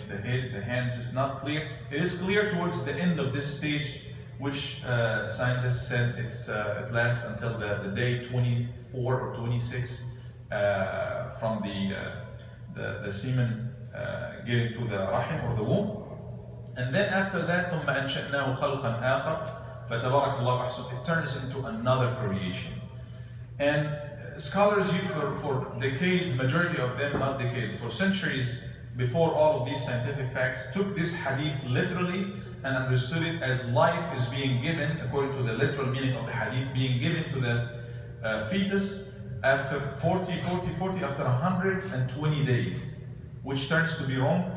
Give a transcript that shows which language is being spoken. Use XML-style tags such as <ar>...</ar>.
<en>The head, the hands is not clear. It is clear towards the end of this stage, which scientists said it lasts until the day 24 or 26 from the semen getting to the rahim or the womb. And then after that,</en> <ar>ثم أنشأناه خلقا آخر فتبارك الله أحسن.</ar> <en>It turns into another creation. And scholars for decades, majority of them, not decades, for centuries before all of these scientific facts, took this hadith literally and understood it as life is being given, according to the literal meaning of the hadith, being given to the fetus after 40, after 120 days, which turns to be wrong.</en>